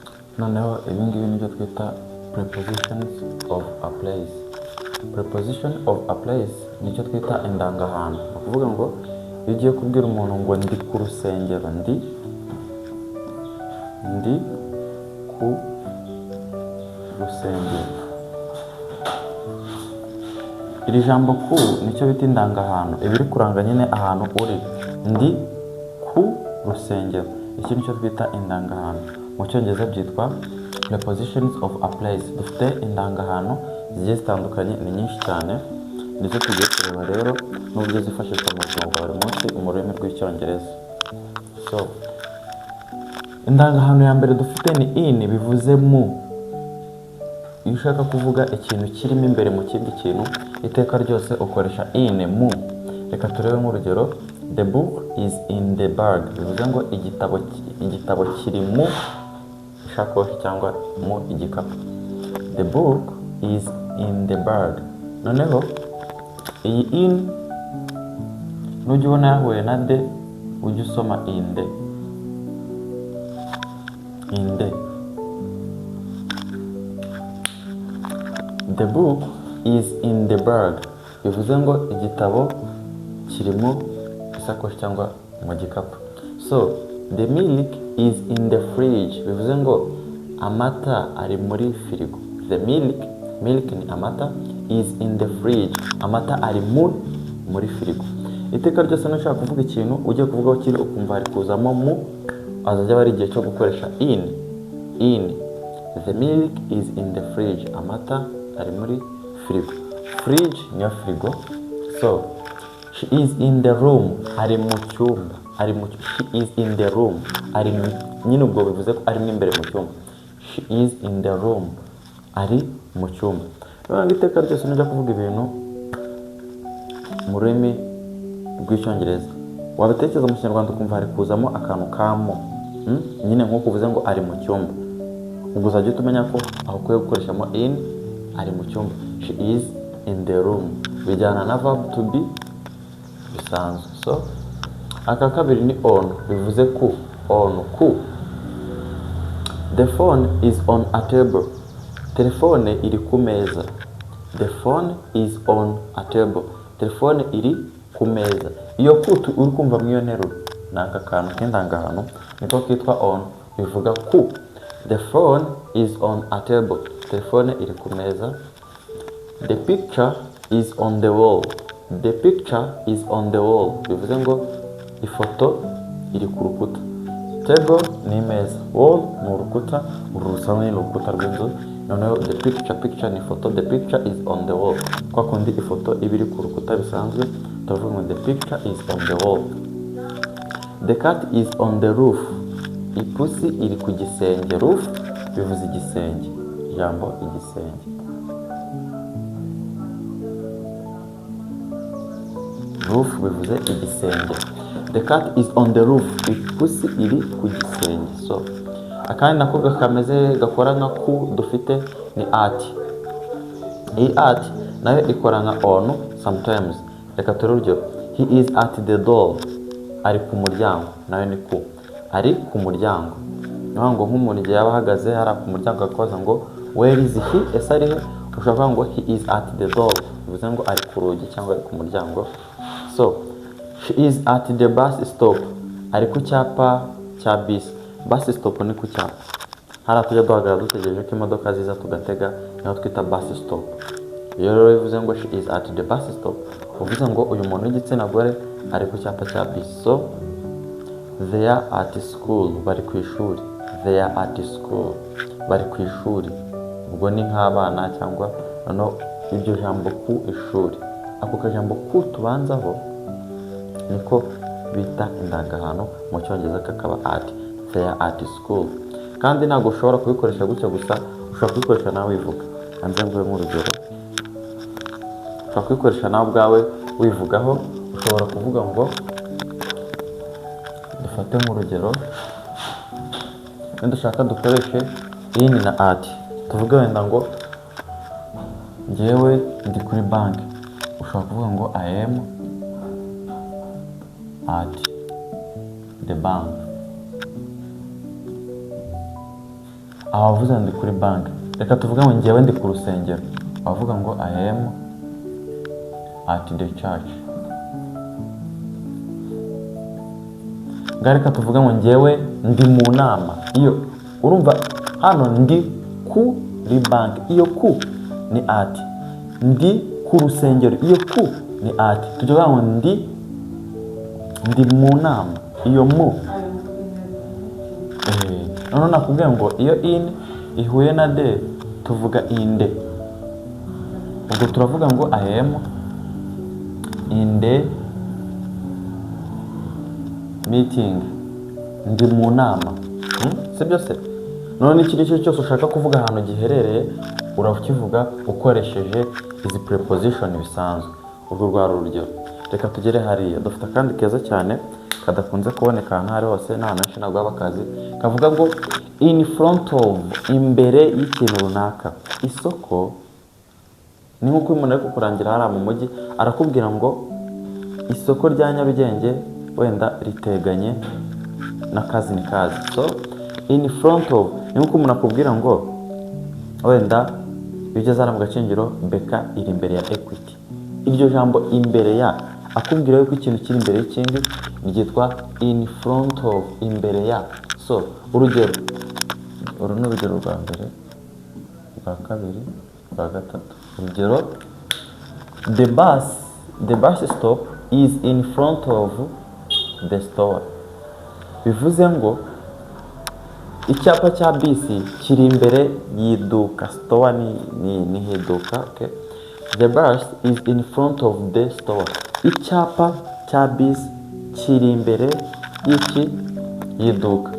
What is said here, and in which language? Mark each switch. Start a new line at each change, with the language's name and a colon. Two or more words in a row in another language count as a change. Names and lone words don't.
Kinyarwanda: noneho ibi ngibi nibyo twita
English: prepositions of a place. Preposition of a place
Kinyarwanda: nicyo twita indangahantu. Ni ukuvuga ngo iyo ugiye kubwira umuntu ngo ndi ku rusengero, ndi ku rusengero, iri jambo ku nicyo bita indangahantu, iba iri kuranga nyine ahantu uri. Ndi ku rusengero, iki nicyo twita indangahantu. Mu cyongereza byitwa
English: prepositions of a place.
Kinyarwanda: Dufite indangahantu zigiye zitandukanye, ni nyinshi cyane, nizo tugiye kureba rero n'uburyo zifashishwa mu buzima bwa buri munsi mu rurimi rw'icyongereza. So indangahantu ya mbere dufite ni in, bivuze mu. Iyo ushaka kuvuga ikintu kirimo imbere mu kindi kintu, iteka ryose ukoresha in, mu. Reka turebe nk'urugero,
English: the book is in the bag,
Kinyarwanda: bivuze ngo igitabo kiri mu ishakoshi cyangwa mu igikapu.
English: The book is in the bag.
Kinyarwanda: Noneho iyi in nujya ubona yahuye na de, ujya usoma
English: in the. The book is in the bag,
Kinyarwanda: bivuze ngo igitabo kiri mu isakoshi cyangwa mu gikapu.
English: So the milk is in the fridge,
Kinyarwanda: bivuze ngo amata ari muri firigo.
English: The milk
Kinyarwanda: ni amata,
English: is in the fridge,
Kinyarwanda: amata ari muri firigo. Iteka ryose nushaka kuvuga ikintu ujye kuvugaho kiri ukumva hari kuzamo mu, azajya bari igihe cyo gukoresha in.
English: The milk is in the fridge,
Kinyarwanda: amata ari muri firigo. Fridge niyo firigo.
English: So she is in the room,
Kinyarwanda: ari mu cyumba,
English: she is in the room,
Kinyarwanda: ari nyine ubwo bivuze ko ari imbere mu cyumba.
English: She is in the room,
Kinyarwanda: ari mu cyumba. None iteka ryose nujya kuvuga ibintu mu rurimi rw'icyongereza, wabitekereza mu kinyarwanda ukumva hari kuzamo akantu kamo, nyine nk'uko uvuze ngo ari mu cyumba, ubwo uzajya utumenya ko aho ukwiye gukoreshamo in, ari mu cyumba.
English: She is in the room,
Kinyarwanda: bijyana na
English: verb to be
Kinyarwanda: bisanzwe. So aka kabiri ni on, bivuze ku.
English: The phone is on a table,
Kinyarwanda: telefone iri ku meza.
English: The phone is on a table,
Kinyarwanda: telefone iri ku meza. Iyo ku uri kumva mu iyo nteruro ni aka kantu k'indangahantu niko kitwa on, bivuga ku.
English: The phone is on a table,
Kinyarwanda: telefone iri ku meza.
English: The picture is on the wall, the picture is on the wall,
Kinyarwanda: bivuze ngo ifoto iri ku rukuta. Table ni imeza, wall ni urukuta, urusanzwe ni urukuta rw'inzu. Noneho
English: the picture
Kinyarwanda: ni ifoto,
English: the picture is on the wall,
Kinyarwanda: kwa kundi ifoto iba iri ku rukuta bisanzwe, turavuga ngo
English: the picture is on the wall. The cat is on the roof,
Kinyarwanda: ipusi iri ku gisenge. Roof bivuze igisenge, ijambo igisenge. Roof bivuze igisenge.
English: The cat is on the roof,
Kinyarwanda: ipusi iri ku gisenge. So akandi nako kameze gakora nka ku dufite ni at. Iyi at nayo ikora nka on sometimes. Reka turebe urugero,
English: he is at the door,
Kinyarwanda: ari ku muryango, nayo ni ku. Ari ku muryango, niyo ngo nk'umuntu igihe yaba ahagaze hari ku muryango akabaza ngo
English: where is he,
Kinyarwanda: ese ari he, ushobora ngo
English: he is at the door,
Kinyarwanda: bivuze ngo ari ku rugi cyangwa ari ku muryango.
English: So she is at the bus stop,
Kinyarwanda: ari ku cyapa cya bisi.
English: Bus stop
Kinyarwanda: ni ku cyapa, hari tujya duhagarara dutegereje ko imodoka ziza tugatega, niyo twita
English: bus stop.
Kinyarwanda: Iyo rero bivuze ngo
English: she is at the bus stop,
Kinyarwanda: uvuze ngo uyu muntu w'igitsina gore ari ku cyapa cya bisi.
English: So they are at school,
Kinyarwanda: bari ku ishuri.
English: They are at school,
Kinyarwanda: bari ku ishuri. Ubwo ni nk'abana cyangwa no iryo jambo ku ishuri. Ako kajambo ku tubanzaho niko bita indangahantu mu cyongereza kakaba at.
English: They are at school.
Kinyarwanda: Kandi ntabwo ushobora kubikoresha gutya gusa, ushobora kubikoresha nawe wivuga. Hanze nguhe nk'urugero, ushobora kubikoresha nawe ubwawe wivugaho. Ushobora kuvuga ngo, dufate nk'urugero, dushaka dukoreshe in na at. Tuvuge wenda ngo njyewe ndi kuri banki, ushobora kuvuga ngo
English: I am at the bank.
Kinyarwanda: abavuze ndi kuri bank. Reka tuvuga ngo ngewe ndi ku rusengero, abavuga ngo
English: I am at the church.
Kinyarwanda: Reka tuvuga ngo ngewe ndi mu nama. Iyo urumva hano ndi kuri bank, iyo ku ni at. Ndi ku rusengero, iyo ku ni at. Tuvuga ngo ndi mu nama, iyo mu none nakubwiye ngo iyo in ihuye na de tuvuga inde. Ubwo turavuga ngo
English: I am in the meeting,
Kinyarwanda: ndi mu nama. Sibyo se? None ikindi cyose ushaka kuvuga ahantu giherereye urakivuga ukoresheje izi preposition bisanzwe. Urwo rwari urugero. Reka tugere hariya, dufite kandi keza cyane kadakunze kuboneka ahantu hari hose n'abantu benshi ntabwo bakazi, kavuga ngo
English: in front of,
Kinyarwanda: imbere y'ikintu runaka. Isoko ni nk'uko umuntu ari kukurangira hariya mu mujyi arakubwira ngo isoko rya Nyarugenge wenda riteganye na kazi ni kazi. So
English: in front of
Kinyarwanda: ni nk'uko umuntu akubwira ngo wenda iyo ugeze hano mu Gacingiro beka iri imbere ya Equity. Iryo jambo imbere ya akubwira yuko ikintu kiri imbere y'ikindi ryitwa
English: in front of,
Kinyarwanda: imbere ya. So urugero, uru ni urugero rwa mbere, rwa kabiri, rwa gatatu. Urugero,
English: the bus stop is in front of the store.
Kinyarwanda: Bivuze ngo icyapa cya bisi kiri imbere y'iduka. Store ni iduka, okay?
English: The bus is in front of the store.
Kinyarwanda: Icyapa cya bisi kiri imbere y'iki y'iduka.